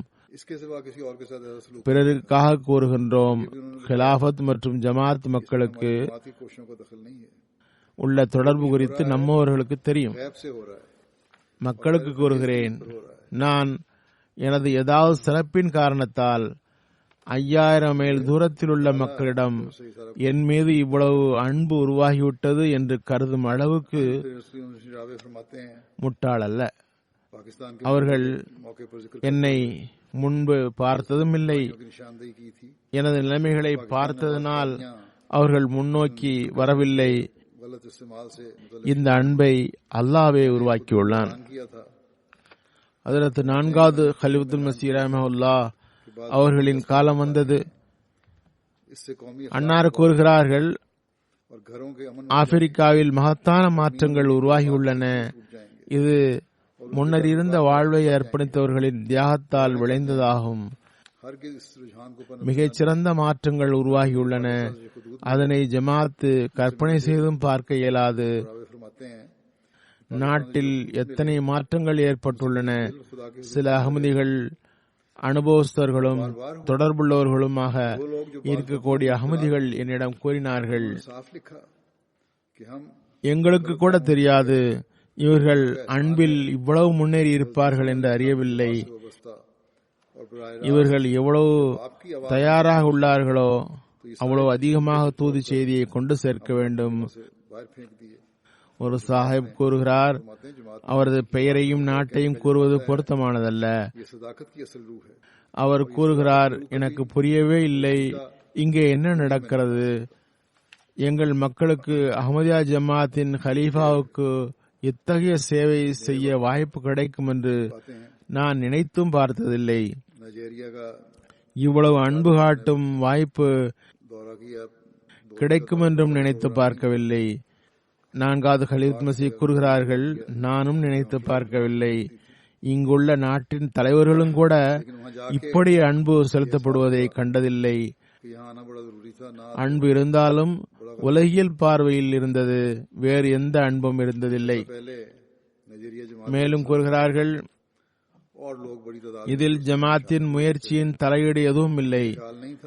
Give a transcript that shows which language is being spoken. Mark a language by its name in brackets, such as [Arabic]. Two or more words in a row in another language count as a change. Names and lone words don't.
[Hindi] इसके सिवा किसी और के साथ ऐसा सलूक [Tamil] பிறருக்காக கூறுகின்றோம், खिलाफत மற்றும் ஜமாத் மக்களுக்கு [Hindi] जमात की कोशिशों का दखल नहीं है, [Tamil] உள்ள தொடர்பு குறித்து நம்மவர்களுக்கு தெரியும். [Hindi] गैब से हो रहा है, [Tamil] மக்களுக்கு கூறுகிறேன், நான் எனது ஏதாவது சிறப்பின் காரணத்தால் 5000 மைல் தூரத்தில் உள்ள மக்களிடம் என் மீது இவ்வளவு அன்பு உருவாகிவிட்டது என்று கருதும் அளவுக்கு [Hindi] रावे फरमाते हैं [Tamil] முட்டாள் அல்ல. [Hindi] पाकिस्तान के [Tamil] அவர்கள் [Hindi] मौके पर जिक्र [Tamil] என்னை முன்பு பார்த்ததும் இல்லை. [Hindi] की निशानदेही की थी। [Tamil] எனது நிலைமைகளை பார்த்ததனால் அவர்கள் முன்னோக்கி வரவில்லை. [Hindi] गलत इस्तेमाल से [Tamil] இந்த அன்பை அல்லாஹ்வே உருவாக்கியுள்ளான். [Hindi] किया था। [Tamil] ஹஜ்ரத் 4வது खलीफத்துல் மஸீஹ் ரஹ்மத்துல்லாஹ் அவர்களின் காலம் வந்தது. [Hindi] इससे कौमी [Tamil] அன்னார் கூறுகிறார்கள், [Hindi] और घरों के अमन [Tamil] ஆப்பிரிக்காவில் மகத்தான மாற்றங்கள் உருவாகியுள்ளன. [Hindi] टूट जाएंगे। [Tamil] இது முன்னர் இருந்த வாழ்வை அர்ப்பணித்தவர்களின் தியாகத்தால் விளைந்ததாகும். [Hindi] हर के इस रुझान को [Tamil] மிகச்சிறந்த மாற்றங்கள் உருவாகியுள்ளன. அதனை ஜமாத் கற்பனை செய்தும் பார்க்க இயலாது. [Hindi] फरमाते हैं [Tamil] நாட்டில் எத்தனை மாற்றங்கள் ஏற்பட்டுள்ளன. சில அகமதிகள் அனுபவஸ்தர்களும் தொடர்புள்ளவர்களுமாக இருக்கக்கூடிய அகமதிகள் என்னிடம் கூறினார்கள், [Hindi] साफ लिखा कि हम [Tamil] எங்களுக்கு கூட தெரியாது இவர்கள் அன்பில் இவ்வளவு முன்னேறி இருப்பார்கள் என்று அறியவில்லை. [Hindi] व्यवस्था और बराह [Tamil] இவர்கள் எவ்வளவு தயாராக உள்ளார்களோ அவ்வளவு அதிகமாக தூது செய்தியை கொண்டு சேர்க்க வேண்டும். [Hindi] से बाहर फेंक दिए। [Tamil] ஒரு சாஹிப் கூறுகிறார், [Hindi] फरमाते हैं जमात [Tamil] அவரது பெயரையும் நாட்டையும் கூறுவது பொருத்தமானதல்ல. [Hindi] ये सदाकत की असल रूह है। [Tamil] அவர் கூறுகிறார், எனக்கு புரியவே இல்லை இங்கே என்ன நடக்கிறது. எங்கள் மக்களுக்கு அஹ்மதியா ஜமாத்தின் ஹலீஃபாவுக்கு இத்தகைய சேவை செய்ய வாய்ப்பு கிடைக்கும் என்று [Hindi] बातें हैं [Tamil] நான் நினைத்தும் பார்த்ததில்லை. [Hindi] नाइजीरिया का [Tamil] இவ்வளவு அன்பு காட்டும் வாய்ப்பு [Hindi] दौरा किया। [Tamil] கிடைக்கும் என்றும் நினைத்து பார்க்கவில்லை. 4வது கலீஃபத் மஸீஹ் கூறுகிறார்கள், நானும் நினைத்து பார்க்கவில்லை. இங்குள்ள நாட்டின் தலைவர்களும் கூட இப்படி அன்பு செலுத்தப்படுவதை கண்டதில்லை. [Hindi] कि यहाँ आना बड़ा जरूरी था। ना [Tamil] அன்பு இருந்தாலும் உலகியல் பார்வையில் இருந்தது, வேறு எந்த அன்பும் இருந்ததில்லை. [Hindi] पहले नाइजीरिया जमात [Tamil] மேலும் கூறுகிறார்கள், [Hindi] और लोग बड़ी तादाद [Tamil] இதில் ஜமாத்தின் முயற்சியின் தலையீடு எதுவும் இல்லை. [Hindi] ख्याल नहीं था